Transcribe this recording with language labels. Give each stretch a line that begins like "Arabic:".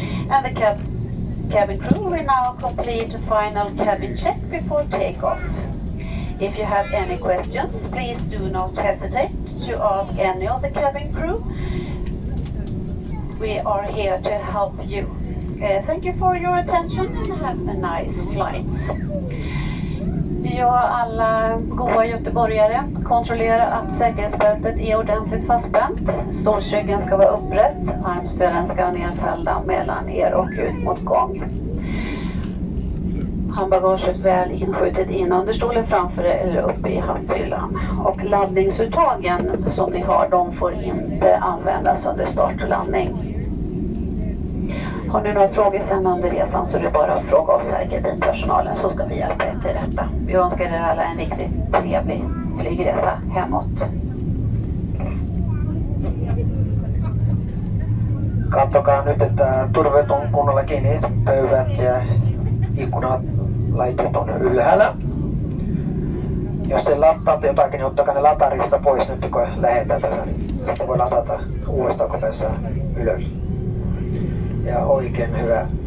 English: And the cabin crew will now complete a final cabin check before takeoff. If you have any questions, please do not hesitate to ask any of the cabin crew. We are here to help you. Thank you for your attention and have a nice flight.
Swedish: Ja, alla goa göteborgare, kontrollera att säkerhetsbältet är ordentligt fastspänt. Stolsryggen ska vara upprätt, armstöden ska vara nedfällda mellan er och ut mot gång. Handbagaget väl inskjutet in under stolen framför eller uppe i hatthyllan. Och laddningsuttagen som ni har, de får inte användas under start och landning. Har ni några frågor sen under resan så är det bara att fråga oss här i kabinpersonalen så ska vi hjälpa er till detta. Vi önskar er alla en riktigt trevlig flygresa hemåt.
Finnish: Katsokaa nyt, että turvet on kunnolla kiinni, pöydät ja ikkunat laitet on ylhäällä. Jos se lataatte jotakin, niin ottakaa ne latarista pois nyt kun lähetään. Sitten voi latata uudestaan, kun päässään ylös. Ja oikein hyvä